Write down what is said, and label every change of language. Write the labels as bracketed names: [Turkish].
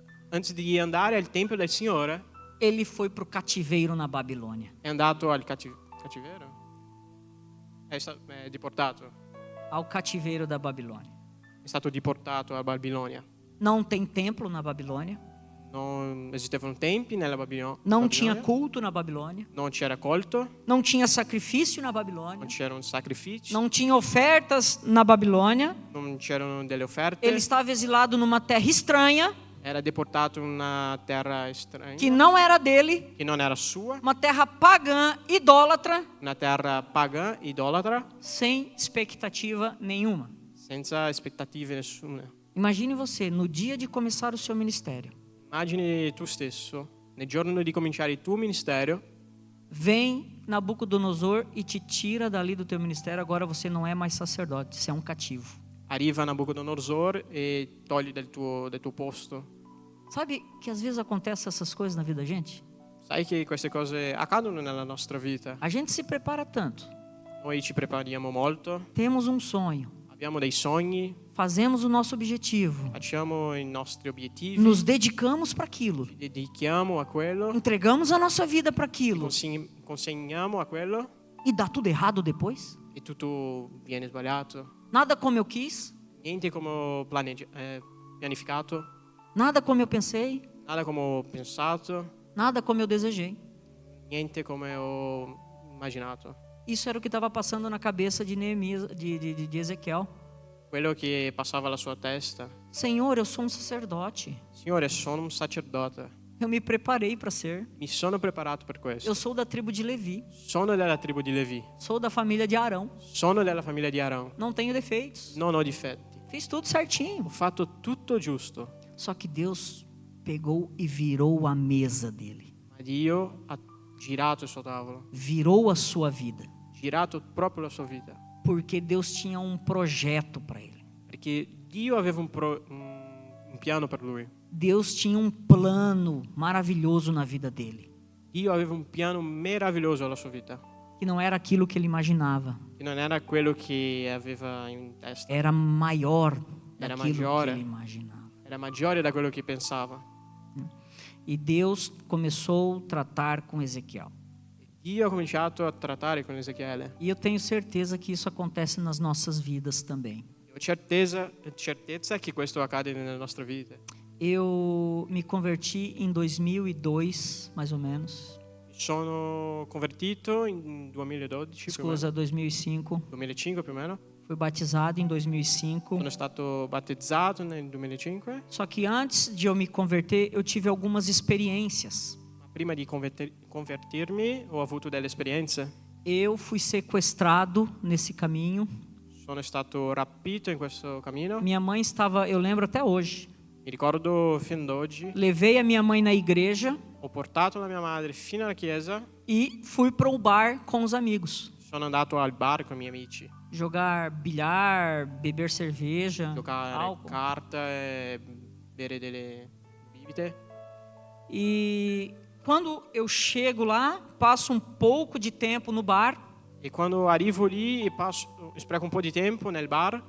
[Italian] anzi di andare al Tempio del Signore, [Portuguese] ele foi para o cativeiro na Babilônia. [Italian] è andato al cacivero? È deportato. [Portuguese] Ao cativeiro da Babilônia. [Italian] È stato deportato a Babilonia. [Portuguese] Não tem templo na Babilônia. [Italian] Non esistevano tempi nella Babilonia. [Portuguese] Não tinha culto na Babilônia. [Italian] Non c'era colto, [Portuguese] Não tinha sacrifício na Babilônia. [Italian] non c'erano sacrifici, [Portuguese] Não tinha ofertas na Babilônia. [Italian] non c'erano delle offerte. [Portuguese] Ele estava exilado numa terra estranha, [Italian] Era deportato in una terra estranea, [Portuguese] que não era dele, [Italian] che non era sua, [Portuguese] uma terra pagã, idólatra, [Italian] una terra pagana, idolatra, [Portuguese] sem expectativa nenhuma. [Italian] senza aspettative nessune. [Portuguese] Imagine você, no dia de começar o seu ministério, [Italian] Immagini tu stesso, nel giorno di cominciare il tuo ministero, [Portuguese] vem Nabucodonosor e te tira dali do teu ministério, agora você não é mais sacerdote, você é um cativo. [Italian] arriva Nabucodonosor e togli del tuo posto. [Portuguese] Sabe que às vezes acontecem essas coisas na vida da gente? [Italian] Sai che queste cose accadono nella nostra vita. [Portuguese] A gente se prepara tanto, [Italian] Noi ci prepariamo molto, [Portuguese] temos um sonho, [Italian] abbiamo dei sogni, [Portuguese] fazemos o nosso objetivo, [Italian] facciamo i nostri obiettivi, [Portuguese] nos dedicamos para aquilo, [Italian] ci dedichiamo a quello, [Portuguese] entregamos a nossa vida para aquilo [Italian] consegniamo a quello [Portuguese] e dá tudo errado depois? [Italian] e tutto viene sbagliato. [Portuguese] Nada como eu quis, [Italian] Niente come ho pianificato, [Portuguese] nada como eu pensei, [Italian] nada come ho pensato, [Portuguese] nada como eu desejei. [Italian] niente come ho immaginato. [Portuguese] Isso era o que estava passando na cabeça de Neemias, de Ezequiel. [Italian] Quello che passava alla sua testa. [Portuguese] Senhor, eu sou um sacerdote. [Italian] Signore, sono un sacerdote. [Portuguese] Eu me preparei para ser. [Italian] Mi sono preparato per questo. [Portuguese] Eu sou da tribo de Levi. [Italian] Sono della tribù di Levi. [Portuguese] Sou da família de Arão. [Italian] Sono della famiglia di Aaron. [Portuguese] Não tenho defeitos. [Italian] Non ho difetti. [Portuguese] Fiz tudo certinho. [Italian] Ho fatto tutto giusto. [Portuguese] Só que Deus pegou e virou a mesa dele. [Italian] Ma Dio ha girato il suo tavolo. [Portuguese] Virou a sua vida. [Italian] Girato proprio la sua vita. [Portuguese] Porque Deus tinha um projeto para ele. [Italian] Perché Dio aveva un piano per lui. [Portuguese] Deus tinha um plano maravilhoso na vida dele. [Italian] Dio aveva un piano meraviglioso alla sua vita. [Portuguese] Que não era aquilo que ele imaginava. [Italian] Che non era quello che aveva in testa. [Portuguese] Era maior [Italian] Era [Portuguese] daquilo [Italian] maggiore. [Portuguese] que ele imaginava. [Italian] Era maggiore da quello che pensava. [Portuguese] E Deus começou a tratar com Ezequiel. [Italian] Dio ha cominciato a trattare con Ezechiele. [Portuguese] E eu tenho certeza que isso acontece nas nossas vidas também. [Italian] Ho certezza che questo accade nelle nostre vite. [Portuguese] Eu me converti em 2002, mais ou menos. [Italian] Mi sono convertito in 2012, più o meno. Scusa, 2005. 2005 più o meno. [Portuguese] Fui batizado em 2005. [Italian] Sono stato battezzato nel 2005. [Portuguese] Só que antes de eu me converter, eu tive algumas experiências. [Italian] Ma prima di convertirmi ho avuto delle esperienze. [Portuguese] Eu fui sequestrado nesse caminho. [Italian] Sono stato rapito in questo cammino. [Portuguese] Minha mãe estava, eu lembro até hoje. [Italian] Mi ricordo fin d'oggi. [Portuguese] Levei a minha mãe na igreja [Italian] Ho portato la mia madre fino alla chiesa. [Portuguese] e fui para o bar com os amigos. [Italian] Sono andato al bar con i miei amici. [Portuguese] Jogar bilhar, beber cerveja, [Italian] Giocare [Portuguese] álcool. [Italian] carta e bere delle bibite. [Portuguese] E quando eu chego lá, passo um pouco de tempo no bar, [Italian] E quando arrivo lì e spreco un po' di tempo nel bar.